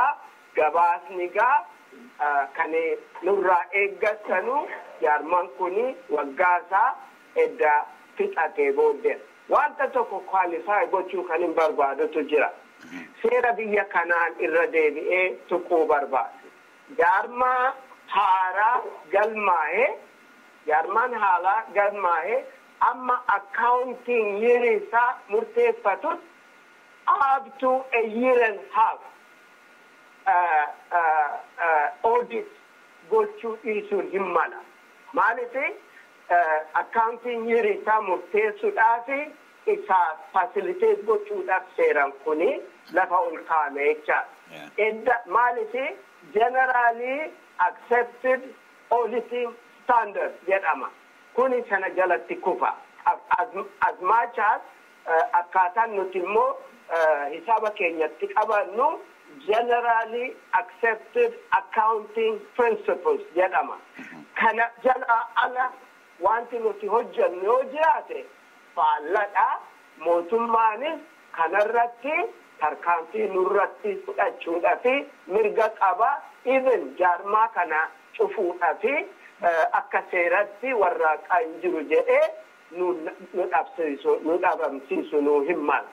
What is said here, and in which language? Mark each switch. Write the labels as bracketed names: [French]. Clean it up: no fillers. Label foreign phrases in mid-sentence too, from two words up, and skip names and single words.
[Oromo] Gabaasni gaa kan nurraa eeggatanu jaarmaan kuni waggaasaa edda fixatee booddee wanta tokko kwaalifaayi gochuu kan hin barbaadutu jira. Seera biyya kanaan irra deebi'ee tuquu barbaade. Jaarmaa haaraa galmaa'ee amma accounting yirisaa murteeffatut [English] up to a year and a half [Oromo] audit gochuu dhiisuun hin mala. Maaliif accounting yirisaa murteessuudhaaf isa facilitate gochuudhaaf seeran kuni lafa ol kaa'ame jechaadha. Maaliif [English] generally accepted auditing standard [Oromo] jedhama. Kuni sana jalatti kufa. [English] As much as [Oromo] akkaataan nuti immoo hisaaba keenyatti qabannu [English] generally accepted accounting principles [Oromo] jedhama. Kana jala ala wanti nuti hojjennu yoo jiraate faalladha. Mootummaanis kanarratti tarkaanfii nurratti fudhachuudhaafi mirga qaba. Even jaarmaa kana cufuudhaafi akka seeratti warraaqaa hin jiru jedhee nu dhabamsiisu nu hin malu.